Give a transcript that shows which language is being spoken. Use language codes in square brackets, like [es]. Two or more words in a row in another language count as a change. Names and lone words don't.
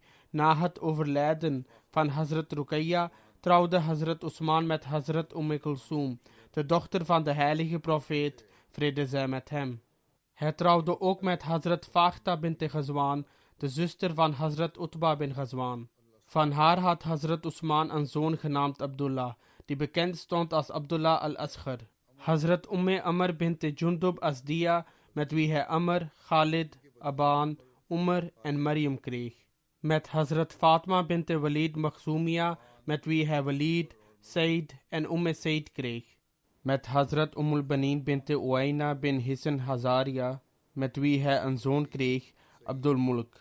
[nl] Na het overlijden van Hazrat Ruqayya trouwde Hazrat Usman met Hazrat Kulsum, de dochter van de heilige profeet, vrede zij met hem. Hij trouwde ook met Hazrat Fakhta bint Ghazwan, de zuster van Hazrat Utba bin Ghazwan. Van haar had Hazrat Usman een zoon genaamd Abdullah, die bekend stond als Abdullah al-Asghar. Hazrat Amr bint Jundub Asdiya, met wie hij Amr, Khalid, Aban, Umar en Maryam kreeg. Met Hazrat Fatma bint Walid Makhzumia, met wie hij Walid, Said en Said kreeg. Met Hazrat Banin bint Uwaina bin Hissen Hazaria, met wie hij een zoon kreeg, Abdul Mulk.